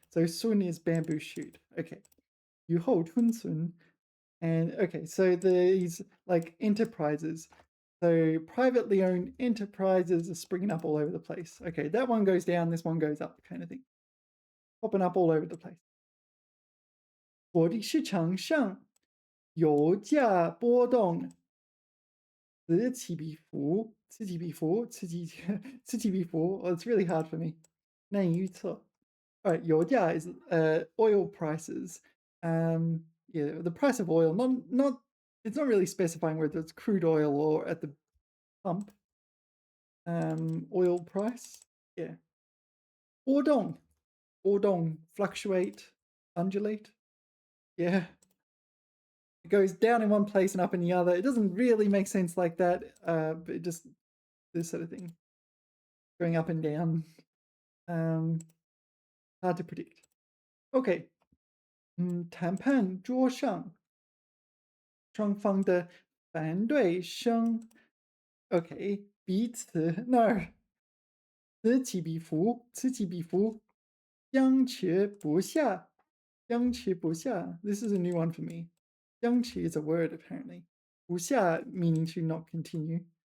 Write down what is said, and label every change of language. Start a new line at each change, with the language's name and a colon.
English: So sun is bamboo shoot. Okay. 雨后春笋. And okay, so these like enterprises. So privately owned enterprises are springing up all over the place. Okay, that one goes down, this one goes up, kind of thing. Popping up all over the place.
Chinese: 火力市场上油价波动此起彼伏,此起彼伏,此起彼伏.
English: Oh, it's really hard for me.
Chinese: 难以预测.
English: All right, 油价 is oil prices. Yeah, the price of oil. Not. It's not really specifying whether it's crude oil or at the pump. Oil price. Yeah. 波动, fluctuate, undulate. Yeah. It goes down in one place and up in the other. It doesn't really make sense like that, but it just this sort of thing, going up and down. Hard to predict. Okay.
Chinese: 谈判桌上双方的反对声 OK 彼此那儿此起彼伏，此起彼伏，僵持不下，僵持不下.
English: This is a new one for me. 僵持 is a word apparently. 不下 meaning to not continue.